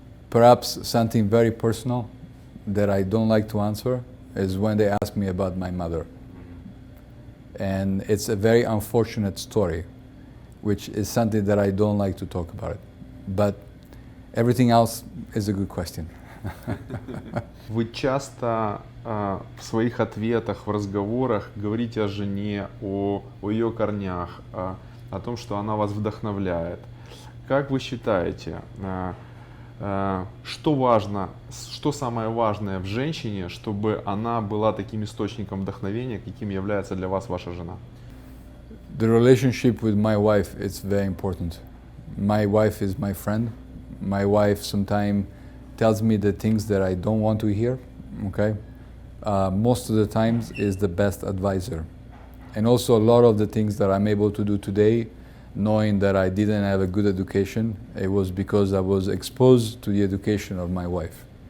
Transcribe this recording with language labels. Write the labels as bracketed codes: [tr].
[en] Perhaps something very personal that I don't like to answer is when they ask me about my mother. And it's a very unfortunate story, which is something that I don't like to talk about. But everything else is a good question. [ru] Вы часто в своих ответах, в разговорах говорите о жене, о ее корнях, о том, что она вас вдохновляет. Как вы считаете, что важно, что самое важное в женщине, чтобы она была таким источником вдохновения, каким является для вас ваша жена? [en] The relationship with my wife is very important. My wife is my friend. My wife sometimes tells me the things that I don't want to hear, okay? Most of the times is the best advisor. And also a lot of the things that I'm able to do today, knowing that I didn't have a good education, it was because I was exposed to the education of my wife.